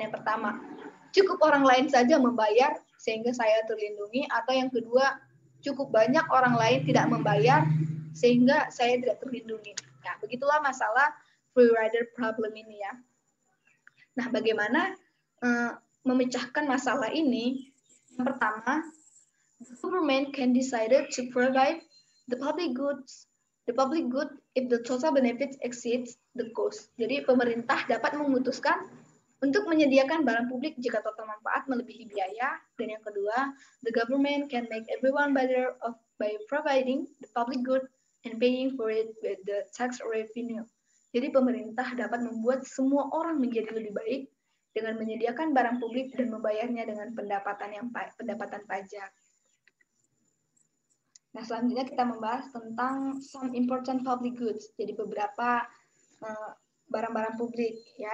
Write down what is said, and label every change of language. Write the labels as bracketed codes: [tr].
[id] Yang pertama, cukup orang lain saja membayar sehingga saya terlindungi, atau yang kedua, cukup banyak orang lain tidak membayar sehingga saya tidak terlindungi. Nah, begitulah masalah free rider problem ini ya. Nah, bagaimana memecahkan masalah ini? Yang pertama, [en] the government can decide to provide the public good if the total benefits exceeds the cost. [id] Jadi pemerintah dapat memutuskan untuk menyediakan barang publik jika total manfaat melebihi biaya. Dan yang kedua, [en] the government can make everyone better off by providing the public good and paying for it with the tax revenue. [id] Jadi pemerintah dapat membuat semua orang menjadi lebih baik dengan menyediakan barang publik dan membayarnya dengan pendapatan pajak. Nah, selanjutnya kita membahas tentang [en] some important public goods. [id] Jadi beberapa barang-barang publik ya.